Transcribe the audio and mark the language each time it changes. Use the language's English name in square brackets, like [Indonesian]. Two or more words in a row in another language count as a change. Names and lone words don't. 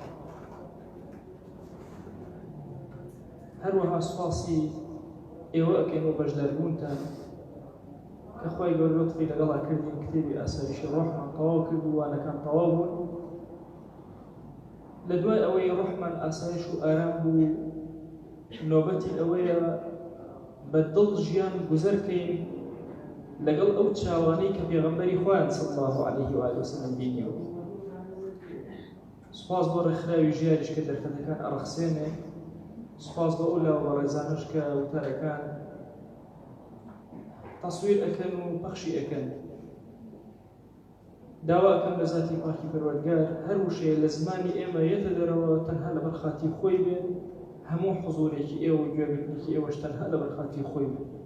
[Central Kurdish] هەروەها سوپاسی ئێوە ئەکەین بۆ بەشداربوونتان کە خوای گەورە لوتفی لەگەڵا کردین کتێبی ئاسایشی ڕۆحمان تەواو کرد و وانەکان تەواو بوون. لە دوای ئەوەی ڕۆحمان ئاسایش و ئارام بوو، نۆبەتی ئەوەیە بە دڵ ژیان گوزەرکەین لەگەڵ ئەو چاوانەی کە پێغەمبەری خوایان [Arabic] صلی الله عليه وآله وسلم [Central Kurdish] بینیەوە. سوپاس بۆ ڕێکخراوی ژیانیش کە دەرفەتەکان ئەڕەخسێنێ، سوپاس بۆ ئەو لاوە ڕێزانش کە وتارەکان تەسویر ئەکەن و پەخشی ئەکەن. داوا ئەکەم لە ذاتی پاکی پەروەردگار هەر وشەیە لە زمانی ئێمە یەتە دەرەوە تەنها لەبەر خاتی خۆی بێت، هەموو حوزورێکی ئێوە و گوێبردنێکی ئێوەش تەنها لەبەر خاتی خۆی بێت.